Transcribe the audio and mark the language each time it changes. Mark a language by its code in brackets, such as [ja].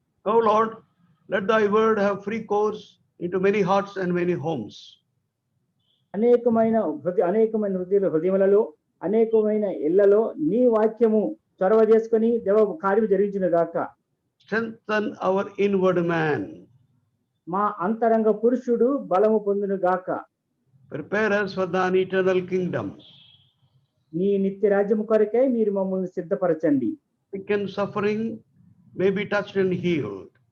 [en] Oh Lord, let thy word have free course into many hearts and many homes. [te] అనేకమైన హృదయములలో, అనేకమైన ఇళ్లలో నీ వాక్యము చొరవ చేసుకొని దేవ కార్యము జరిగించును గాక. [en] Strengthen our inward man. [te] మా అంతరంగ పురుషుడు బలము పొందును గాక. [en] Prepare us for thine eternal kingdom. [te] నీ నిత్య రాజ్యము కొరకై మీరు మమ్మల్ని సిద్ధపరచండి. [en] Sick and suffering may be touched and healed.